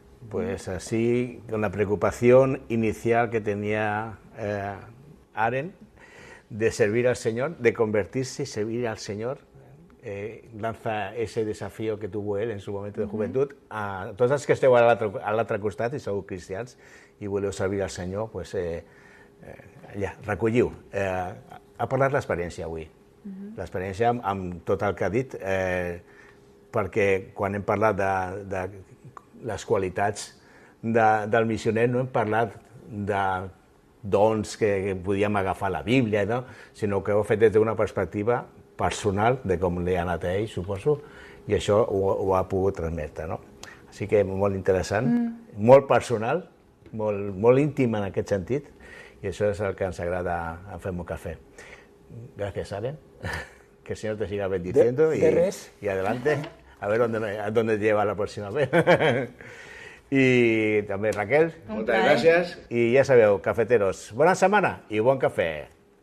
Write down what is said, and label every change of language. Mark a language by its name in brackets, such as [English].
[Spanish] Pues así, con la preocupación inicial que tenía Aren de servir al Señor, de convertirse y servir al Señor, lanza ese desafío que tuvo él en su momento de juventud [Catalan] a tots els que esteu a l'altre costat i sou cristians i voleu servir al Senyor, pues, ja, recolliu. Ha parlat l'experiència avui, l'experiència amb tot el que ha dit. perquè quan hem parlat de les qualitats del missioner no hem parlat de dons que podíem agafar a la Bíblia, no? Sinó que ho he fet des d'una perspectiva personal de com li ha anat a ell, suposo, i això ho ha pogut transmetre, no? Així que molt interessant, molt personal, molt íntim en aquest sentit, [Spanish] y eso es el que nos agrada a [Catalan] Fem un Café. [Spanish] Gracias, Aren. Que el Señor te siga bendiciendo y adelante, a ver dónde lleva la próxima vez. Y también Raquel, muchas gracias. [Catalan] Y ya sabeu, cafeteros, bona setmana i bon cafè.